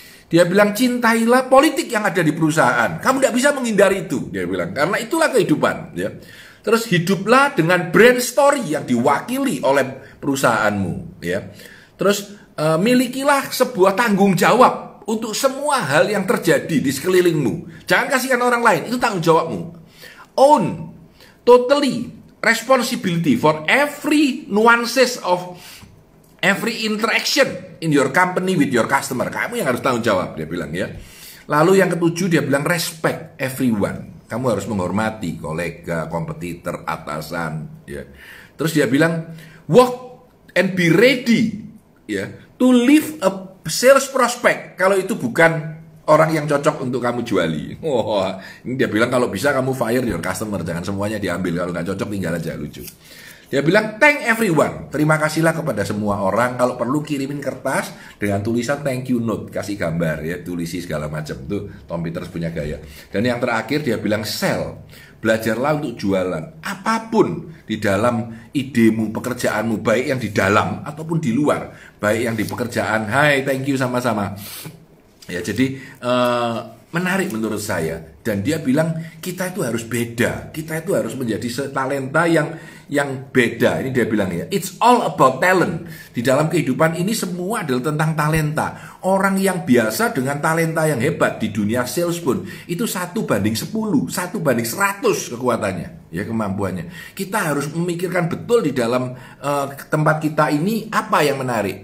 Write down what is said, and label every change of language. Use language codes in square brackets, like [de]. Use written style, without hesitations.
[id] Dia bilang cintailah politik yang ada di perusahaan. Kamu tidak bisa menghindari itu, dia bilang, karena itulah kehidupan ya. Terus hiduplah dengan brand story yang diwakili oleh perusahaanmu ya. Terus milikilah sebuah tanggung jawab untuk semua hal yang terjadi di sekelilingmu. Jangan kasihkan orang lain, itu tanggung jawabmu. [en] Own totally responsibility for every nuances of every interaction in your company with your customer. [id] Kamu yang harus tanggung jawab, dia bilang ya. Lalu yang ketujuh dia bilang respect everyone. Kamu harus menghormati kolega, kompetitor, atasan ya. Terus dia bilang work and be ready ya to leave a sales prospect kalau itu bukan orang yang cocok untuk kamu juali. Ini dia bilang kalau bisa kamu fire your customer, jangan semuanya diambil, kalau nggak cocok tinggal aja, lucu. Dia bilang thank everyone, terima kasihlah kepada semua orang, kalau perlu kirimin kertas dengan tulisan thank you note, kasih gambar ya, tulisi segala macam. Itu Tom Peters punya gaya. Dan yang terakhir dia bilang sell, belajarlah untuk jualan. Apapun di dalam idemu, pekerjaanmu, baik yang di dalam ataupun di luar, baik yang di pekerjaan, hai thank you sama-sama. Ya, jadi menarik menurut saya. Dan dia bilang kita itu harus beda, kita itu harus menjadi talenta yang beda. Ini dia bilang ya, it's all about talent. Di dalam kehidupan ini semua adalah tentang talenta. Orang yang biasa dengan talenta yang hebat di dunia sales pun itu 1/10, 1/100 kekuatannya, ya kemampuannya. Kita harus memikirkan betul di dalam tempat kita ini apa yang menarik.